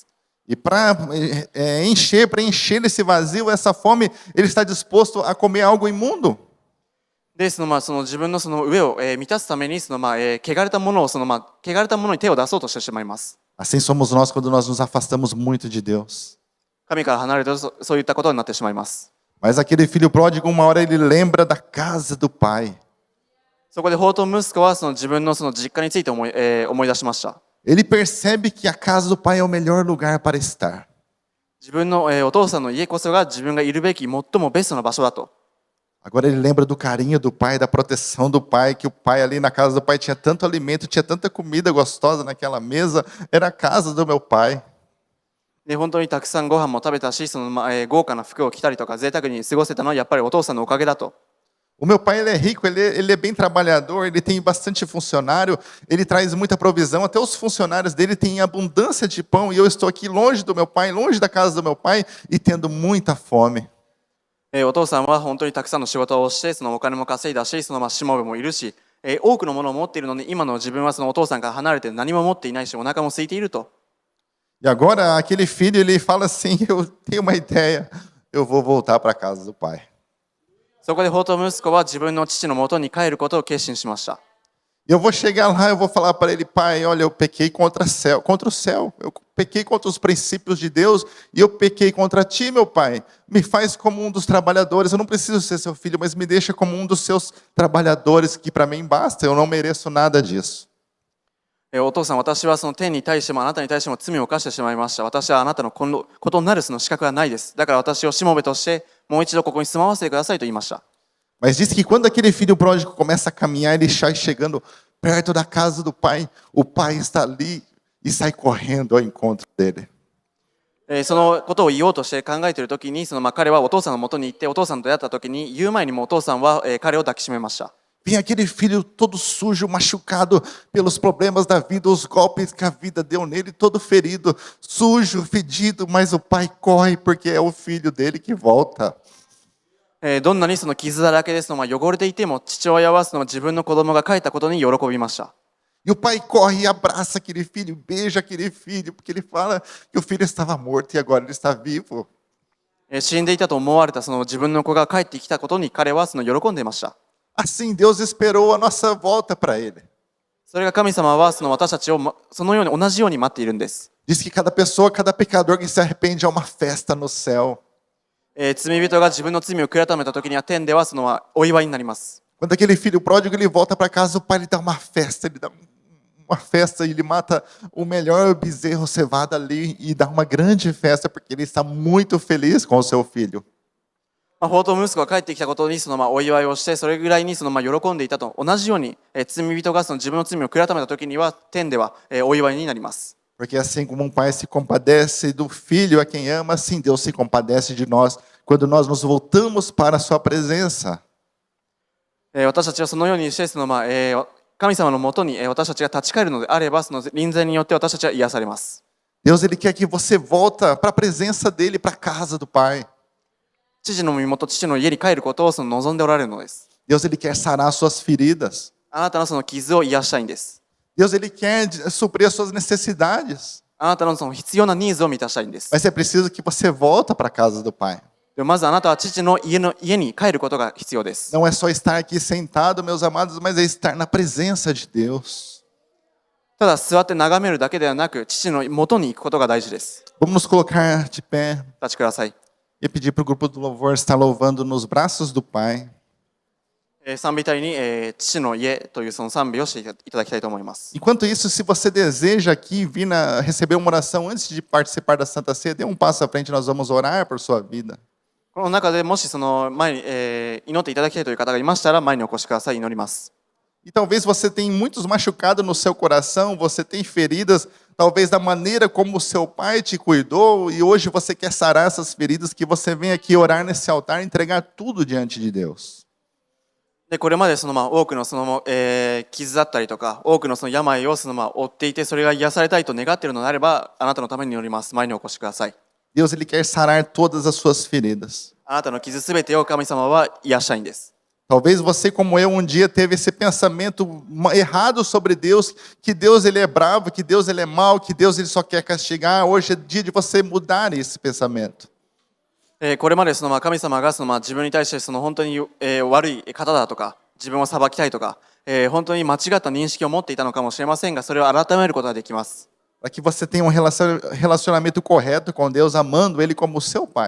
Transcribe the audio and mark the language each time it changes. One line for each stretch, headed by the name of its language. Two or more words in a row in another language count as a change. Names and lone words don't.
Portuguese: E para encher esse vazio, essa fome, ele está disposto a comer algo imundo.
Japanese: で、自分の上を満たすために汚れたものに手を出そうとしてしまいます。
Portuguese: Assim somos nós quando nós nos afastamos muito de Deus.
Japanese: 神から離れるとそういったことになってしまいます。
Portuguese: Mas aquele filho pródigo, uma hora ele lembra da casa do pai.
Japanese: そこで法と息子は自分の実家について思い出しました。
Portuguese: Ele percebe que a casa do pai é o melhor lugar para estar.
Japanese: 自分のお父さんの家こそが自分がいるべき最もベストな場所だと。
Portuguese: Agora ele lembra do carinho do pai, da proteção do pai, que o pai ali na casa do pai tinha tanto alimento, tinha tanta comida gostosa naquela mesa, era a casa do meu pai.
Japanese: で、本当にたくさんご飯も食べたし、豪華な服を着たりとか贅沢に過ごせたのはやっぱりお父さんのおかげだと。
Portuguese: O meu pai ele é rico, ele é bem trabalhador, ele tem bastante funcionário, ele traz muita provisão, até os funcionários dele têm abundância de pão, e eu estou aqui longe do meu pai, longe da casa do meu pai, e tendo muita fome.
Japanese: お父さんは本当にたくさんの仕事をして、お金も稼いだし、しもべもいるし、多くのものを持っているのに、今の自分はお父さんから離れて何も持っていないし、お腹も空いていると。
Portuguese: E agora aquele filho ele fala assim, eu tenho uma ideia, eu vou voltar para a casa do pai.
Japanese: そこで法と息子は自分の父の元に帰ることを決心しました。
Portuguese: Eu vou chegar lá, eu vou falar para ele, pai, olha, eu pequei contra o céu, eu pequei contra os princípios de Deus e eu pequei contra ti, meu pai. Me faz como um dos trabalhadores, eu não preciso ser seu filho, mas me deixa como um dos seus trabalhadores, que para mim basta, eu não mereço nada disso.
Japanese: お父さん、私は天に対してもあなたに対しても罪を犯してしまいました。私はあなたのことになる資格はないです。だから私をしもべとしてもう一度ここに住まわせてくださいと言いました。
Portuguese: Mas diz que quando aquele filho pródigo começa a caminhar, ele sai chegando perto da casa do pai, o pai está ali e sai correndo ao encontro dele.
Japanese: そのことを言おうとして考えているときに、彼はお父さんの元に行って、お父さんと出会ったときに、言う前にもお父さんは彼を抱きしめました。
Portuguese: Vem aquele filho todo sujo, machucado pelos problemas da vida, os golpes que a vida deu nele, todo ferido, sujo, fedido, mas o pai corre porque é o filho dele que volta.
Japanese: どんなにその傷だらけですの、汚れていても、父親はその自分の子供が帰ったことに喜びました。
Portuguese: E o pai corre e abraça aquele filho, beija aquele filho, porque ele fala que o filho estava morto e agora ele está vivo.
Japanese: 死んでいたと思われたその自分の子が帰ってきたことに彼はその喜んでいました。
Portuguese: Assim Deus esperou a nossa volta para ele.
Japanese: それが神様はその私たちをそのように同じように待っているんです。
Portuguese: Diz que cada pessoa, cada pecador que se arrepende há uma festa no céu.
Japanese: 罪人が自分の罪を悔い改めた時には天ではそのお祝いになります。
Portuguese: Quando aquele filho pródigo ele volta para casa, o pai lhe dá uma festa, ele dá uma festa e ele mata o melhor bezerro cevado ali e dá uma grande festa porque ele está muito feliz com o seu filho.
Japanese: 放蕩息子が帰ってきたことにそのお祝いをして、それぐらいにその喜んでいたと同じように、罪人がその自分の罪を悔い改めた時には天ではお祝いになります。
Portuguese: Porque assim como um pai se compadece do filho a quem ama, assim Deus se compadece de nós quando nós nos voltamos para a sua presença.
Japanese: 私たちはそのようにしてその神様のもとに私たちが立ち返るのであれば、その臨在によって私たちは癒されます。
Portuguese: Deus ele quer que você volta para a presença dele, para a casa do Pai.
Japanese: 父の身元、父の家に帰ることをその望んでおられるのです。
Portuguese: Deus ele quer sarar suas feridas.
Japanese: あなたのその傷を癒したいんです。
Portuguese: Deus ele quer suprir as suas necessidades.
Japanese: あなたのその必要なニーズを満たしたいんです。
Portuguese: Mas é preciso que você volta para a casa do Pai.
Japanese: でもまずあなたは父の家に帰ることが必要です。
Portuguese: Não é só estar aqui sentado, meus amados, mas é estar na presença de Deus.
Japanese: ただ座って眺めるだけではなく、父の元に行くことが大事です。
Portuguese: Vamos nos colocar de pé
Japanese: 立ちください。
Portuguese: e pedir para o grupo do louvor estar louvando nos braços do Pai.
Japanese: 賛美隊に、父の家というその賛美をしていただきたいと思います。
Portuguese: Enquanto isso, se você deseja aqui vir receber uma oração antes de participar da Santa Ceia, dê um passo à frente, nós vamos orar por sua vida.
Japanese: この中でもしその前に、祈っていただきたいという方がいましたら前にお越しください。祈ります。
Portuguese: E talvez você tenha muitos machucados no seu coração, você tem feridas, talvez da maneira como o seu pai te cuidou, e hoje você quer sarar essas feridas, que você vem aqui orar nesse altar e entregar tudo diante de Deus.
Japanese: でこれまでその多くのその、傷だったりとか多くのその病をその負っていて、それが癒されたいと願っているのであれば、あなたのために祈ります。前にお越しください。
Portuguese: Deus ele quer sarar todas as suas feridas.
Japanese: あなたの傷すべてを神様は癒したいんです。
Portuguese: Talvez você, como eu, um dia teve esse pensamento errado sobre Deus, que Deus ele é bravo, que Deus ele é mau, que Deus ele só quer castigar. Hoje é dia de você mudar esse pensamento.
Japanese: これまでその神様がその自分に対してその本当に、悪い方だとか、自分を裁きたいとか、本当に間違った認識を持っていたのかもしれませんが、それを改めることができます。
Portuguese: Para que você tenha um relacionamento correto com Deus, amando Ele como o seu Pai.